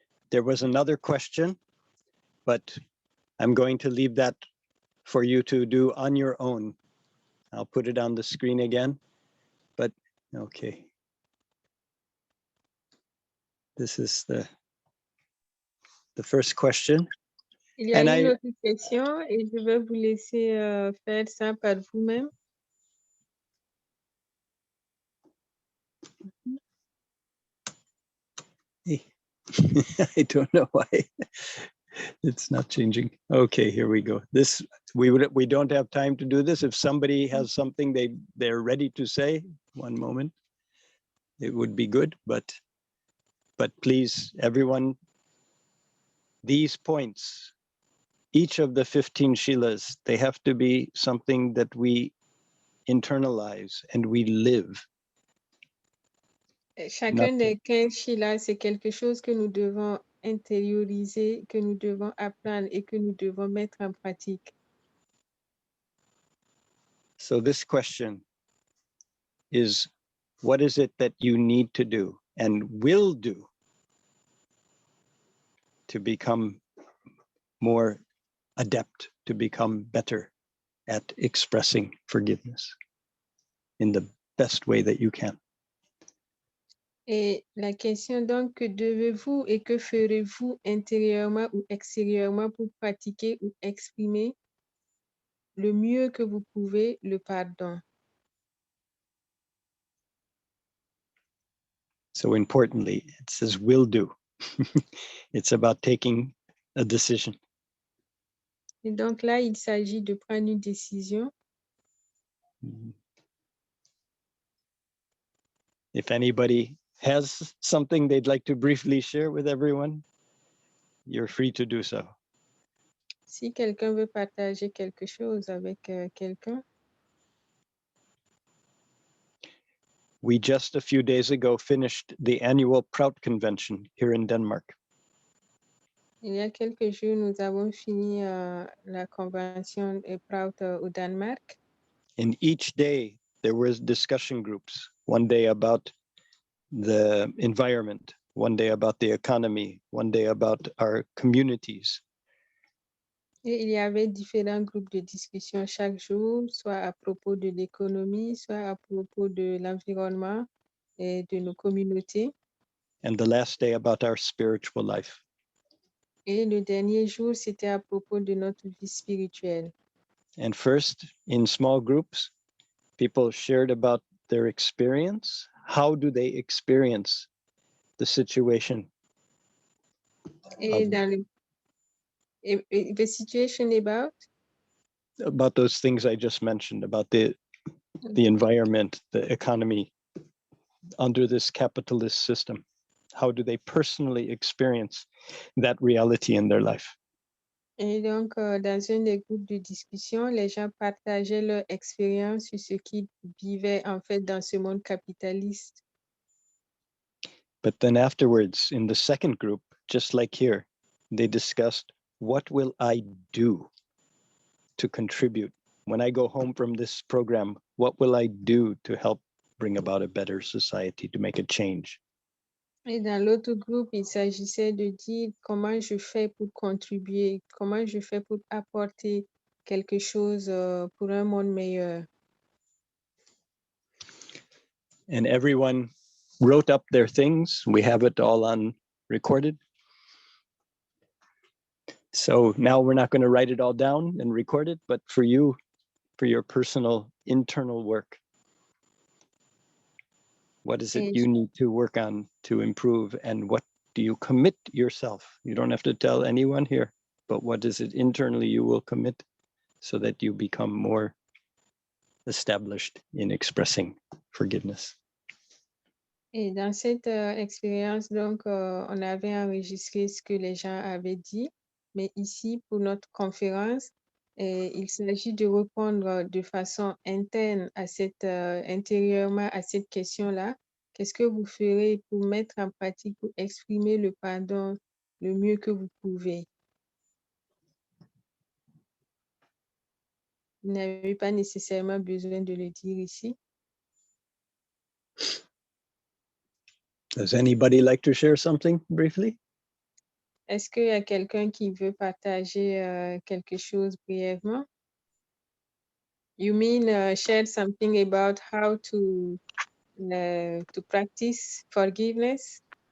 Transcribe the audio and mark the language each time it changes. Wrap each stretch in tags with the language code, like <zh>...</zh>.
<en>There was another question, but I'm going to leave that for you to do on your own. I'll put it on the screen again, but okay. This is the first question.</en> <fr>Il y a une autre question et je vais vous laisser faire ça par vous-même.</fr> <en>I don't know why it's not changing. Okay, here we go. This we don't have time to do this. If somebody has something they're ready to say, one moment, it would be good. But please, everyone, these points, each of the 15 Shiilas, they have to be something that we internalize and we live.</en> <fr>Chacun des 15 Shiilas, c'est quelque chose que nous devons intérioriser, que nous devons apprendre et que nous devons mettre en pratique.</fr> <en>So this question is, what is it that you need to do and will do to become more adept, to become better at expressing forgiveness in the best way that you can?</en> <fr>Et la question donc, que devez-vous et que ferez-vous intérieurement ou extérieurement pour pratiquer ou exprimer le mieux que vous pouvez le pardon?</fr> <en>So importantly, it says will do. It's about taking a decision.</en> <fr>Et donc là, il s'agit de prendre une décision.</fr> <en>If anybody has something they'd like to briefly share with everyone, you're free to do so.</en> <fr>Si quelqu'un veut partager quelque chose avec quelqu'un.</fr> <en>We just a few days ago finished the annual Prout convention here in Denmark.</en> <fr>Il y a quelques jours, nous avons fini la convention Prout au Danemark.</fr> <en>And each day there was discussion groups, one day about the environment, one day about the economy, one day about our communities.</en> <fr>Et il y avait différents groupes de discussion chaque jour, soit à propos de l'économie, soit à propos de l'environnement et de nos communautés.</fr> <en>And the last day about our spiritual life.</en> <fr>Et le dernier jour, c'était à propos de notre vie spirituelle.</fr> <en>And first, in small groups, people shared about their experience. How do they experience the situation?</en> <fr>Et dans le</fr> <en>the situation about those things I just mentioned, about the environment, the economy under this capitalist system. How do they personally experience that reality in their life?</en> <fr>Et donc, dans un des groupes de discussion, les gens partageaient leur expérience sur ce qu'ils vivaient en fait dans ce monde capitaliste.</fr> <en>But then afterwards, in the second group, just like here, they discussed, what will I do to contribute? When I go home from this program, what will I do to help bring about a better society, to make a change?</en> <fr>Et dans l'autre groupe, il s'agissait de dire comment je fais pour contribuer, comment je fais pour apporter quelque chose pour un monde meilleur.</fr> <en>And everyone wrote up their things. We have it all on recorded. So now we're not going to write it all down and record it, but for you, for your personal internal work, what is it you need to work on to improve, and what do you commit yourself? You don't have to tell anyone here, but what is it internally you will commit so that you become more established in expressing forgiveness?</en> <fr>Et dans cette expérience, donc, on avait enregistré ce que les gens avaient dit, mais ici, pour notre conférence, il s'agit de répondre de façon interne à intérieurement à cette question-là. Qu'est-ce que vous ferez pour mettre en pratique, pour exprimer le pardon le mieux que vous pouvez? Vous n'avez pas nécessairement besoin de le dire ici.</fr> <en>Does anybody like to share something briefly?</en> <fr>Est-ce qu'il y a quelqu'un qui veut partager quelque chose brièvement?</fr> <en>You mean share something about how to practice forgiveness?</en>